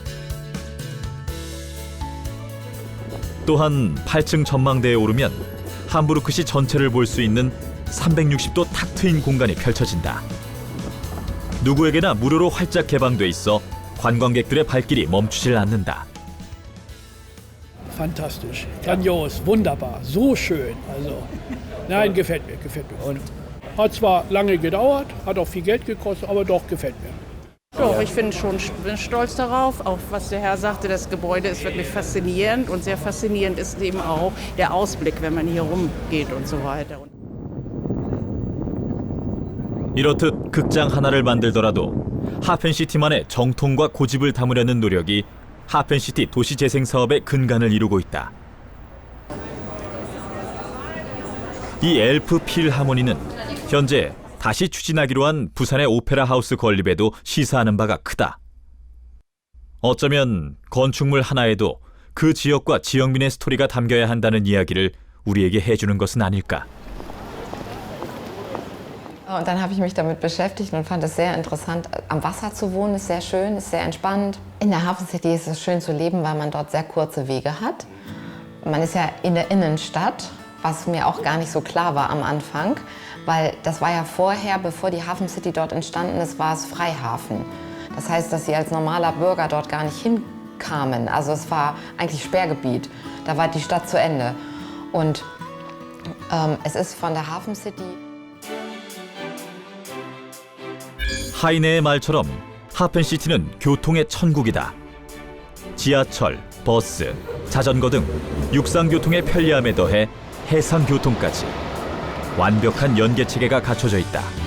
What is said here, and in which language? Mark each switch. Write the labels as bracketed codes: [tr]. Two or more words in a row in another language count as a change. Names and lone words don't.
[ko] 또한 8층 전망대에 오르면 함부르크시 전체를 볼 수 있는 360도 탁 트인 공간이 펼쳐진다. 누구에게나 무료로 활짝 개방돼 있어 관광객들의 발길이 멈추질 않는다. [de] Fantastisch, grandios, wunderbar, so schön. Also, nein, gefällt mir, gefällt mir. Und hat zwar lange gedauert, hat auch viel Geld gekostet, aber doch gefällt mir. Doch, ich bin schon stolz darauf, auch was der Herr sagte, das Gebäude ist wirklich faszinierend und sehr faszinierend ist eben auch der Ausblick, wenn man hier rumgeht und so weiter. [ko] 이렇듯 극장 하나를 만들더라도 하펜시티만의 정통과 고집을 담으려는 노력이 하펜시티 도시재생 사업의 근간을 이루고 있다. 이 엘프 필하모니는 현재 다시 추진하기로 한 부산의 오페라 하우스 건립에도 시사하는 바가 크다. 어쩌면 건축물 하나에도 그 지역과 지역민의 스토리가 담겨야 한다는 이야기를 우리에게 해주는 것은 아닐까. [de] Und dann habe ich mich damit beschäftigt und fand es sehr interessant. Am Wasser zu wohnen ist sehr schön, ist sehr entspannt. In der Hafen City ist es schön zu leben, weil man dort sehr kurze Wege hat. Man ist ja in der Innenstadt, was mir auch gar nicht so klar war am Anfang, weil das war ja vorher, bevor die Hafen City dort entstanden ist, war es Freihafen. Das heißt, dass sie als normaler Bürger dort gar nicht hinkamen. Also es war eigentlich Sperrgebiet. Da war die Stadt zu Ende. Und es ist von der Hafen City. [ko] 하이네의 말처럼 하펜시티는 교통의 천국이다. 지하철, 버스, 자전거 등 육상교통의 편리함에 더해 해상교통까지 완벽한 연계체계가 갖춰져 있다.